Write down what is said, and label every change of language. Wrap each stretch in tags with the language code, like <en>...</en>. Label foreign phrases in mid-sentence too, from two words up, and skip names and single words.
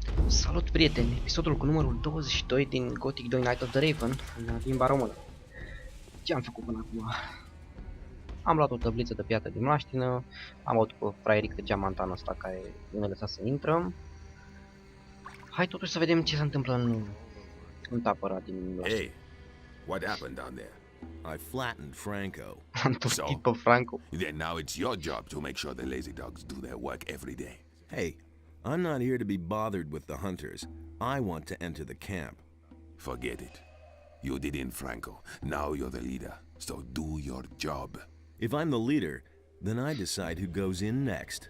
<ro>Salut, prieteni! Episodul cu numărul 22 din Gothic 2 Night of the Raven în limba română. Ce am făcut până acum? Am luat o tabliță de piatră din mlaștină, am luat pe fraierică geamantanul ăsta care nu ne lăsa să intrăm. Hai totuși să vedem ce se întâmplă în tabăra din mlaștină.</ro> <en>Hey, what happened down there? I flattened Franco.</en> <ro>Am topit pe Franco.</ro> <en>Then now it's your job to make sure the lazy dogs do their work every day. Hey, I'm not here to be bothered with the hunters. I want to enter the camp. Forget it. You did in Franco. Now you're the leader, so do your job. If I'm the leader, then I decide who goes in next.</en>